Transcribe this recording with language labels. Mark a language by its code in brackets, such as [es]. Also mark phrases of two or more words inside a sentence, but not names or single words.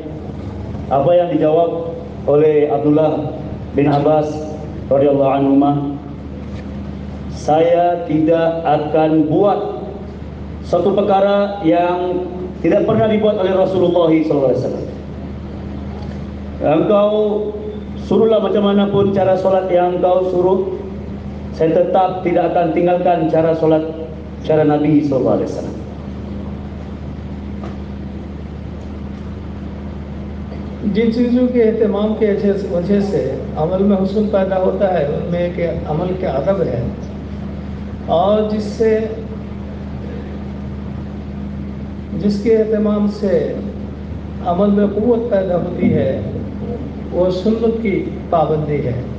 [ms] Apa yang dijawab oleh Abdullah bin Abbas [ar] رضي الله عنه, [ms] saya tidak akan buat satu perkara yang tidak pernah dibuat oleh Rasulullah SAW. Engkau suruhlah macam mana pun cara solat yang engkau suruh, saya tetap tidak akan tinggalkan cara solat cara Nabi SAW. [hi] जिन चीज़ों के एहतमाम के वजह से अमल में हुस्न पैदा होता है उनमें एक अमल के अदब है, और जिससे जिसके एहतमाम से अमल में क़ुव्वत पैदा होती है वो सुन्नत की पाबंदी है।